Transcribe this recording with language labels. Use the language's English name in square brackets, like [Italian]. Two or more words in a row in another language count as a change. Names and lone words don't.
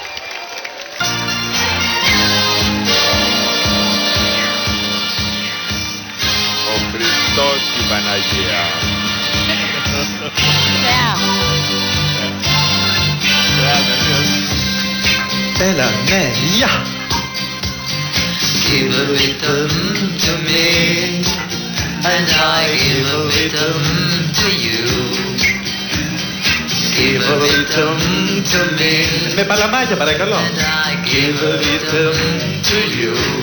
[Greek] Ο Χριστός και η Παναγία. Θεά. Έλα, ναι, γεια! [English] Give a rhythm to me, and I give a rhythm to you. Give a rhythm to me, [Greek] Με παλαμάκια παρακαλώ. [English] and I give a rhythm to you.